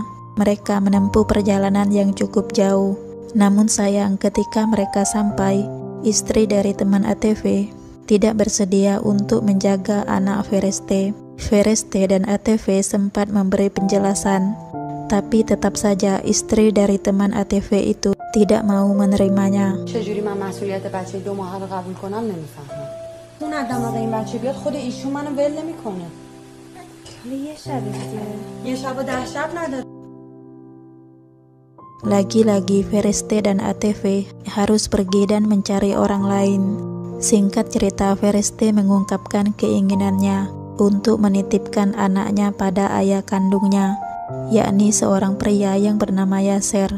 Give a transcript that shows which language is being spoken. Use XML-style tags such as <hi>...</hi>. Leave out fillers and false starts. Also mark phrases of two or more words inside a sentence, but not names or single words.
<id>Mereka menempuh perjalanan yang cukup jauh. Namun sayang, ketika mereka sampai, istri dari teman ATV tidak bersedia untuk menjaga anak Fereste. Fereste dan ATV sempat memberi penjelasan, tapi tetap saja istri dari teman ATV itu tidak mau menerimanya.</id> <fa>چجوری من مسئولیت بچه 2 ماهه رو قبول کنم نمیفهمم. اون دماغ این بچه بیاد خود ایشون منو ول نمیکنه. حالا یه شب دیگه. یه شب و 10 شب نداره.</fa> <id>Lagi-lagi Fereste dan ATV harus pergi dan mencari orang lain. Singkat cerita, Fereste mengungkapkan keinginannya untuk menitipkan anaknya pada ayah kandungnya, yakni seorang pria yang bernama Yasser.</id>